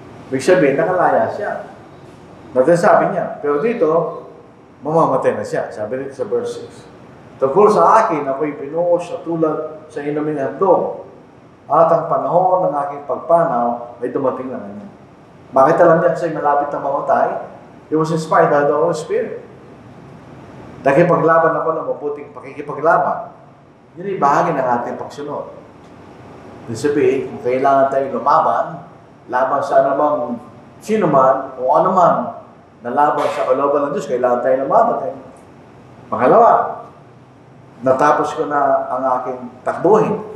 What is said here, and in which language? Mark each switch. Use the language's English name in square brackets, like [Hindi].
[Filipino] Ibig sabihin, nakalaya siya. Sabi niya, pero dito, mamamatay na siya. Sabi dito sa verse 6. Tungkol sa akin, ako'y pinuos sa tulad sa inuming handog. At ang panahon ng aking pagpanaw ay dumating na niya. Bakit alam niya kasi malapit na mamatay? [English] He was inspired by the Holy Spirit. [Filipino] Nakipaglaban ako ng mabuting pakikipaglaban. Yun ay bahagi ng ating pagsunod. Ibig sabihin, kung kailangan tayong lumaban, laban sa anumang sino man o anuman na laban sa kalooban ng Diyos, kailangan tayo lumaban. Pangalawa, natapos ko na ang aking takbuhin.